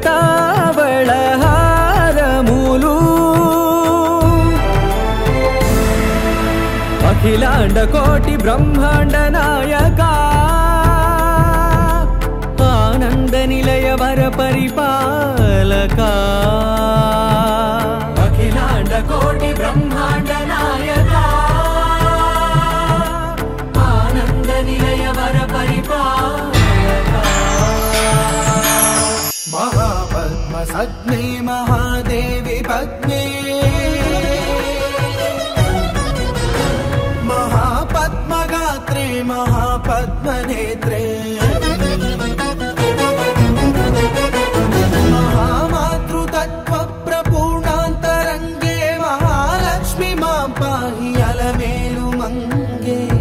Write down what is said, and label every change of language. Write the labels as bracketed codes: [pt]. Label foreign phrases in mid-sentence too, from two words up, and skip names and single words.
[te] తావళహారములు అఖిలాండ కోటి బ్రహ్మాండ నాయక ఆనంద నిలయ వర పరిపాలక అఖిలాండ కోటి బ్రహ్మాండ నాయక ఆనంద నిలయ వర పరిపాలక [sa] మహాపద్మ సజ్ఞే మహాదేవి పద్మే महापद्मगात्रे महापद्मनेत्रे महामातृतत्त्वप्रपूर्णान्तरङ्गे महालक्ष्मी मां पाहि अलमेलु मङ्गे